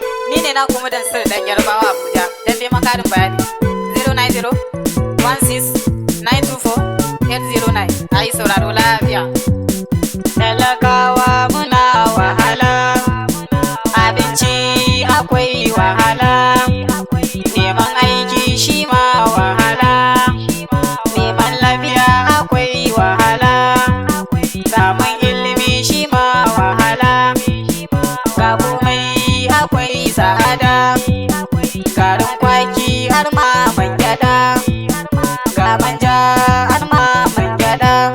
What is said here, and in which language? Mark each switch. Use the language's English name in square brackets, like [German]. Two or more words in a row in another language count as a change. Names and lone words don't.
[Hausa] Ni ne naku Mudansir ɗan Yarbawa Abuja. Don neman ƙarin bayani, zero nine zero one six nine two four eight zero nine. A yi sauraro lafiya. Talakawa muna wahala, abinci akwai wahala, neman aiki shi ma wahala, neman lafiya akwai wahala, samun ilimi shi ma wahala, ga komai akwai tsada, garin kwaki har ma man gyaɗa, ga manja har ma man gyaɗa,